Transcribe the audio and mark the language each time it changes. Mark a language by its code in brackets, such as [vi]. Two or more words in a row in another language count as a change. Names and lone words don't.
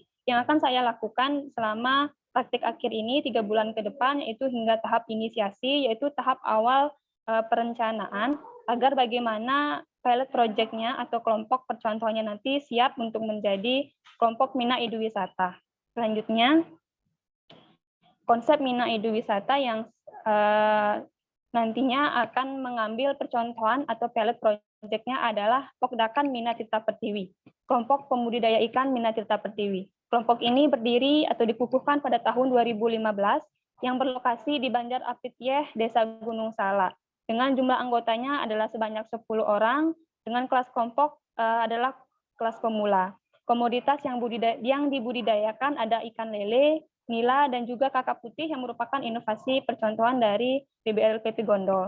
[id] Yang akan saya lakukan selama praktik akhir ini 3 bulan ke depan, yaitu hingga tahap inisiasi, yaitu tahap awal perencanaan, agar bagaimana [en] pilot project- [id] nya atau kelompok percontohannya nanti siap untuk menjadi kelompok Mina Eduwisata. Selanjutnya, konsep Mina Eduwisata yang nantinya akan mengambil percontohan atau [en] pilot project- [id] nya adalah Pokdakan Mina Tirta Pertiwi, kelompok pembudidaya ikan Mina Tirta Pertiwi. Kelompok ini berdiri atau dikukuhkan pada tahun 2015 yang berlokasi di Banjar Apitiyeh, Desa Gunung Salak. Dengan jumlah anggotanya adalah sebanyak 10 orang, dengan kelas kelompok adalah kelas pemula. Komoditas yang dibudidayakan ada ikan lele, nila, dan juga kakap putih yang merupakan inovasi percontohan dari BBLPP Gondol.